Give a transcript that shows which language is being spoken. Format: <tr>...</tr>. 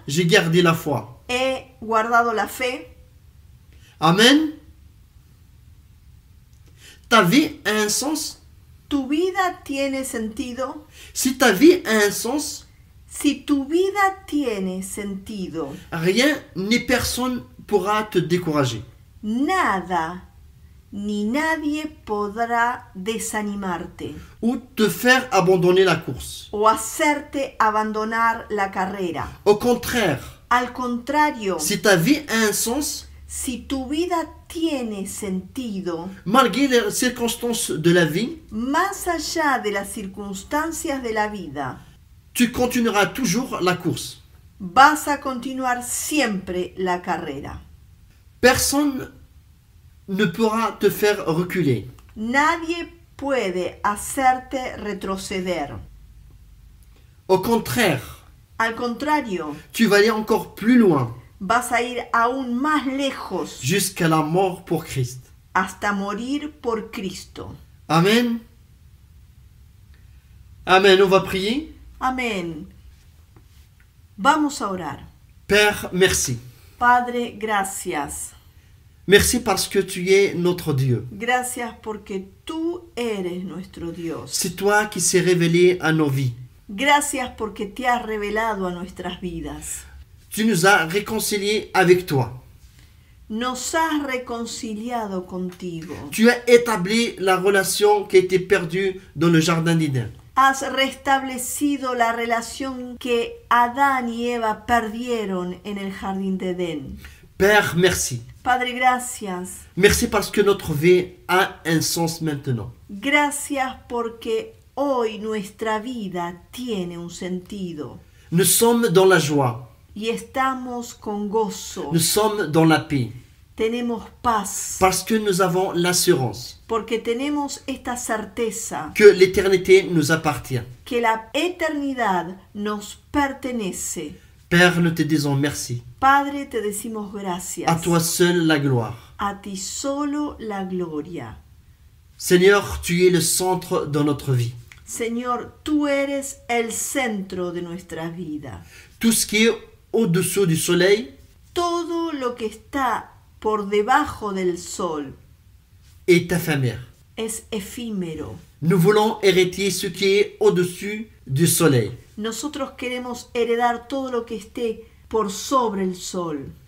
<fr>j'ai gardé la foi.</fr> <es>he guardado la fe. Amen.</es> <fr>Ta vie a un sens?</fr> <es>¿Tu vida tiene sentido?</es> <fr>Si ta vie a un sens,</fr> <es>Si tu vida tiene sentido,</es> <fr>rien ni personne pourra te décourager.</fr> <es>nada ni nadie podrá desanimarte</es> <fr>Ou te faire abandonner la course.</fr> <es>o hacerte abandonar la carrera.</es> <fr>Au contraire,</fr> <es>Al contrario,</es> <fr>si ta vie a un sens,</fr> <es>si tu vida tiene sentido,</es> <fr>malgré les circonstances de la vie,</fr> <es>más allá de las circunstancias de la vida,</es> <fr>tu continueras toujours la course.</fr> <es>vas a continuar siempre la carrera.</es> <fr>Personne ne pourra te faire reculer.</fr> <es>Nadie puede hacerte retroceder.</es> <fr>Au contraire,</fr> <es>Al contrario,</es> <fr>tu vas aller encore plus loin,</fr> <es>vas a ir aún más lejos</es> <fr>jusqu'à la mort pour Christ.</fr> <es>hasta morir por Cristo. Amen.</es> <fr>Amen, on va prier.</fr> <es>Amén. Vamos a orar.</es> <fr>Père, merci.</fr> <es>Padre, gracias.</es> <fr>Merci parce que tu es notre Dieu.</fr> <es>Gracias porque tú eres nuestro Dios.</es> <fr>C'est toi qui s'est révélé à nos vies.</fr> <es>Gracias porque te has revelado a nuestras vidas.</es> <fr>Tu nous as réconciliés avec toi.</fr> <es>Nos has reconciliado contigo.</es> <fr>Tu as établi la relation qui était perdue dans le jardin d'Éden.</fr> <es>Has restablecido la relación que Adán y Eva perdieron en el jardín de Edén.</es> <fr>Père, merci.</fr> <es>Padre, gracias.</es> <fr>Merci parce que notre vie a un sens maintenant.</fr> <es>Gracias porque hoy nuestra vida tiene un sentido</es> <fr>Nous sommes dans la joie.</fr> <es>y estamos con gozo.</es> <fr>Nous sommes dans la paix.</fr> <es>Tenemos paz</es> <fr>Parce que nous avons l'assurance</fr> <es>porque tenemos esta certeza</es> <fr>que l'éternité nous appartient.</fr> <es>que la eternidad nos pertenece.</es> <fr>Père, nous te disons merci.</fr> <es>Padre, te decimos gracias.</es> <fr>À toi seul la gloire.</fr> <es>A ti solo la gloria.</es> <fr>Seigneur, tu es le centre de notre vie.</fr> <es>Señor, tú eres el centro de nuestra vida.</es> <fr>Tout ce qui est au-dessous du soleil</fr> <es>Todo lo que está por debajo del sol</es> <fr>est éphémère.</fr> <es>es efímero.</es> <fr>Nous voulons hériter ce qui est au-dessus du soleil,</fr> <es>Nosotros queremos heredar todo lo que esté por sobre el sol,</es>